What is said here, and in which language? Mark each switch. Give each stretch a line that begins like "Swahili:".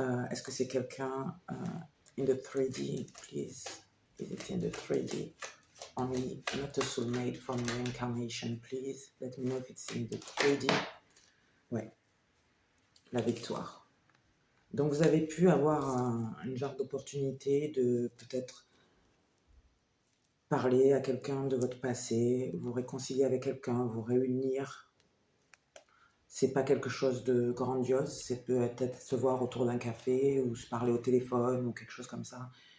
French: Est-ce que c'est quelqu'un
English: in the 3D, please? Is it in the 3D? Only not a soulmate from reincarnation, please. Let me know if it's in the 3D.
French: Ouais, la victoire. Donc vous avez pu avoir une genre d'opportunité de peut-être parler à quelqu'un de votre passé, vous réconcilier avec quelqu'un, vous réunir. C'est pas quelque chose de grandiose, c'est peut-être se voir autour d'un café ou se parler au téléphone ou quelque chose comme ça.